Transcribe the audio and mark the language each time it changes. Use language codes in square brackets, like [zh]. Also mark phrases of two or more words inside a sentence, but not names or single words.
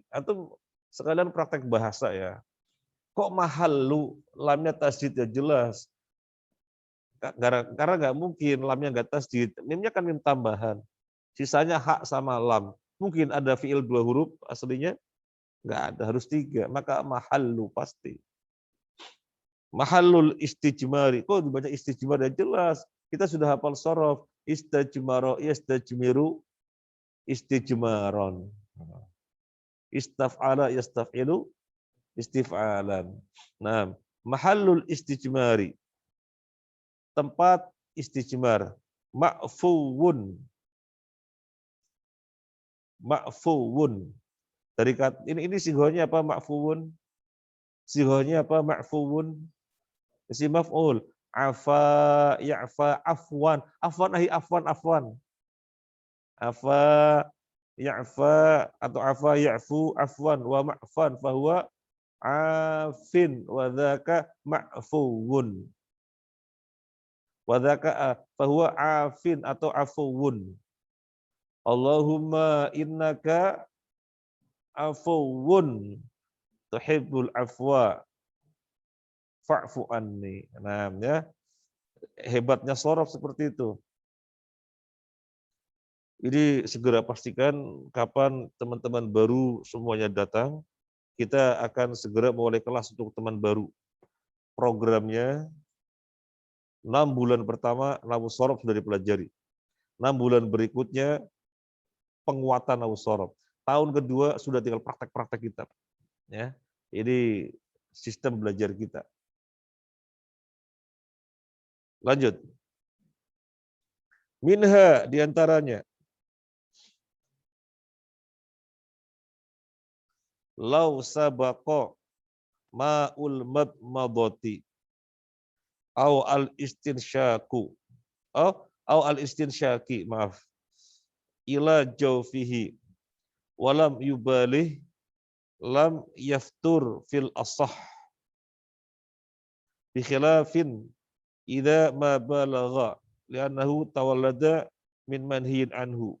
[id] Antum sekalian praktek bahasa ya. Kok mahallu? Lamnya tasdid ya jelas. Karena nggak mungkin lamnya nggak tasdid. Mimnya kan mim tambahan. Sisanya hak sama lam. Mungkin ada fiil 2 huruf aslinya? Nggak ada, harus 3. Maka mahallu pasti. [ar] محل الاستجمار. [id] Kok dibaca istijmar ya jelas. Kita sudah hafal sorof. [ar] استجمر، يستجمر، استجمارا. استفعل، يستفعل، استفعالا. Nah, محل الاستجمار. [id] Tempat istijmar. [ar] معفو. معفو. [id] Dari kata, ini sigohnya apa ma'fuwun? Sigohnya apa ma'fuwun? [ar] اسم مفعول. عفا، يعفى، عفوا. عفوا، أخي عفوا، عفوا. عفا، يعفى، atau عفا، يعفو، عفوا. وما عفا، فهو عاف. وذاك معفو. وذاك، فهو عاف، atau عفو. اللهم إنك عفو. تحب العفو. فاعف عني. [id] Nah, ya. Hebatnya sorof seperti itu. Jadi segera pastikan kapan teman-teman baru semuanya datang. Kita akan segera mulai kelas untuk teman baru. Programnya 6 bulan pertama nahwu sorof sudah dipelajari. 6 bulan berikutnya penguatan nahwu sorof. Tahun kedua sudah tinggal praktek-praktek kita. Ya, ini sistem belajar kita. Lanjut. Minha diantaranya. [ar] لو سبق ماء المضمضة أو الاستنشاق أو الاستنشاق, [id] maaf, [ar] إلى جوفه ولم يبالغ لم يفطر في الأصح بخلاف إذا ما بالغ لأنه تولد من منهي عنه.